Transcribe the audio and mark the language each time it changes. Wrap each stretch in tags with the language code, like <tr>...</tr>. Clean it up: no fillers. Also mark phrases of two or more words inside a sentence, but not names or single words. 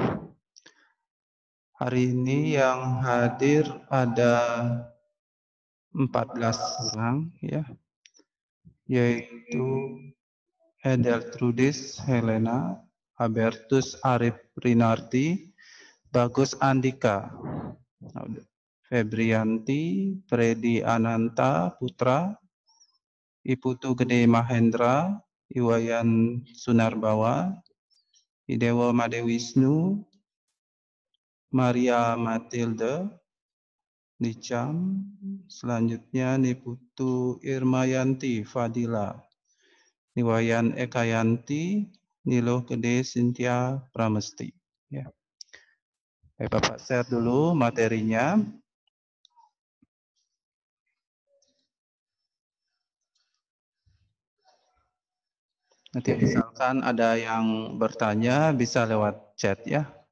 <id>Hari ini yang hadir ada 14 orang ya, yaitu Edeltrudis Helena, Albertus Arif Rinardi, Bagus Andika, Febrianti, Freddy Ananta Putra, Iputu Gede Mahendra, Iwayan Sunarbawa, Idewo Madewisnu, Maria Matilde, Nicam, selanjutnya Niputu Irmayanti Fadila, Niwayan Ekayanti, Nilo Gede Sintia Pramesti. Ya. Bapak share dulu materinya. Nanti misalkan ada yang bertanya bisa lewat chat ya.</id>